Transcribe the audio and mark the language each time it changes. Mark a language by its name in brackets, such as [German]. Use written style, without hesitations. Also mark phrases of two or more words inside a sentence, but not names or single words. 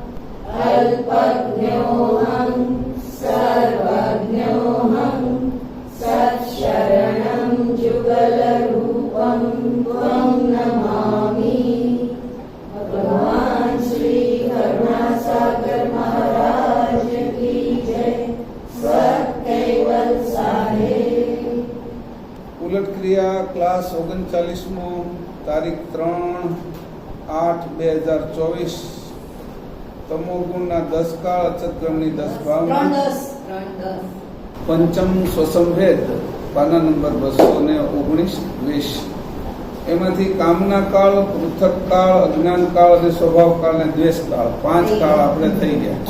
[Sanskrit] अल्पज्ञोऽहं सर्वज्ञोऽहं सत्शरणं जुगलरूपं त्वं नमामि। [Hindi] भगवान श्री करुणासागर महाराज की जय। सत्कैवल साहेब। [Gujarati] ઉલટ ક્રિયા ક્લાસ 39મો તારીખ 3/8/2024 તમોગુણના 10 કાળ અચતગણની 10 ભાવના પંચમ સ્વસંભેદ પાના નંબર 219-20 એમાંથી કામના કાળ, પૃથક કાળ, અજ્ઞાન કાળ અને સ્વભાવ કાળ અને દ્વેષ કાળ 5 કાળ આપણે થઈ ગયા.